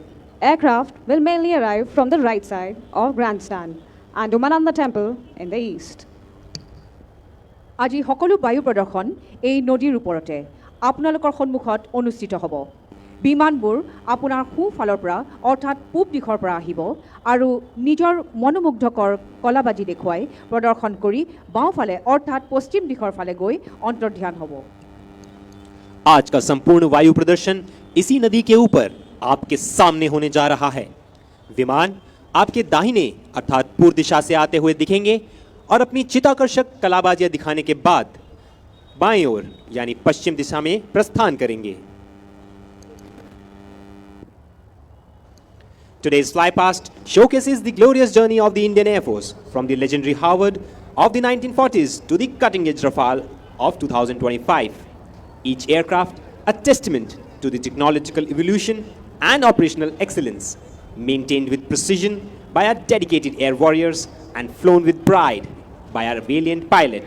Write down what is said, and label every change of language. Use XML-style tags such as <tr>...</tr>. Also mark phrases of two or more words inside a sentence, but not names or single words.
<en>Aircraft will mainly arrive from the right side of Grandstand and Umananda Temple in the east.</en> <as>আজি সকলো বায়ু প্ৰদৰ্শন এই নদীৰ ওপৰতে আপোনালোকৰ সন্মুখত অনুষ্ঠিত হ'ব। বিমানবোৰ আপোনাৰ সোঁফালৰ পৰা অৰ্থাৎ পূব দিশৰ পৰা আহিব আৰু নিজৰ মনোমুগ্ধকৰ কলাবাজি দেখুৱাই প্ৰদৰ্শন কৰি বাওঁফালে অৰ্থাৎ পশ্চিম দিশৰ ফালে গৈ অন্তৰ্ধান হ'ব।</as> <hi>आज का संपूर्ण वायु प्रदर्शन इसी नदी के ऊपर आपके सामने होने जा रहा है। विमान आपके दाहिने अर्थात पूर्व दिशा से आते हुए दिखेंगे और अपनी चित्ताकर्षक कलाबाजियां दिखाने के बाद बाएं ओर यानी पश्चिम दिशा में प्रस्थान करेंगे।</hi> <en>Today's flypast showcases the glorious journey of the Indian Air Force from the legendary Harvard of the 1940s to the cutting-edge Rafale of 2025. Each aircraft a testament to the technological evolution and operational excellence, maintained with precision by our dedicated air warriors and flown with pride by our valiant pilots.</en>